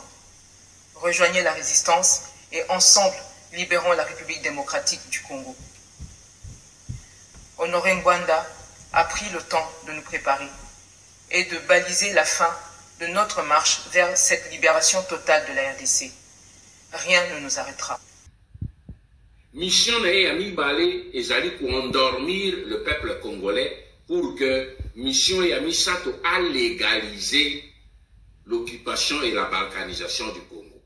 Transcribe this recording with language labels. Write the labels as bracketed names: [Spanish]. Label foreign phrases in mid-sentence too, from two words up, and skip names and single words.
[French] Rejoignez la résistance et ensemble libérons la République démocratique du Congo. Honoré Ngwanda a pris le temps de nous préparer et de baliser la fin de notre marche vers cette libération totale de la RDC. Rien ne nous arrêtera. [Lingala] Mission na ya mibale ezali [French] endormir le peuple congolais pour que [Lingala] mission ya misato a [French] légaliser l'occupation et la balkanisation du Congo.